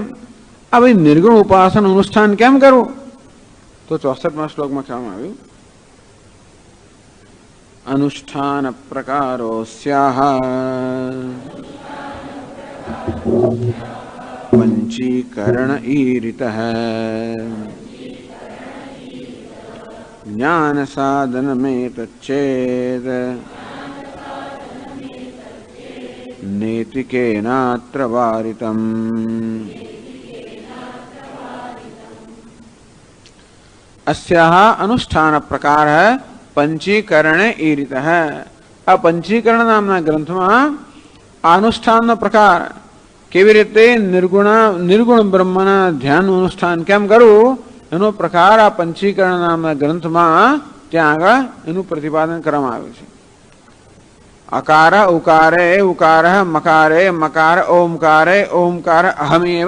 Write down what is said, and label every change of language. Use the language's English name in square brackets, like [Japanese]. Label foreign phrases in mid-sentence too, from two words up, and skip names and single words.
[Gujarati] આ ભાઈ નિર્ગુણ ઉપાસન અનુષ્ઠાન કેમ કરવું? તો 64માં શ્લોકમાં કહેવામાં આવ્યું, [Sanskrit] અનુષ્ઠાન પ્રકારો સ્યાહ પંચીકરણ ઈરિતઃ જ્ઞાન સાધનમેતચ્ચેદ નેતિકેનાત્ર વારિતમ. अस्याः अनुष्ठान प्रकार पंचीकरण ईरित है. [Gujarati] આ પંચીકરણ નામના ગ્રંથમાં અનુષ્ઠાનનો પ્રકાર કેવી રીતે નિર્ગુણ બ્રહ્મના ધ્યાનનું અનુષ્ઠાન કેમ કરવું એનો પ્રકાર આ પંચીકરણ નામના ગ્રંથમાં ત્યાં આગળ એનું પ્રતિપાદન કરવામાં આવ્યું છે. [Sanskrit] અકાર ઉકારે ઉકાર મકારે મકાર ઓમકારે ઓમકાર અહમેવ.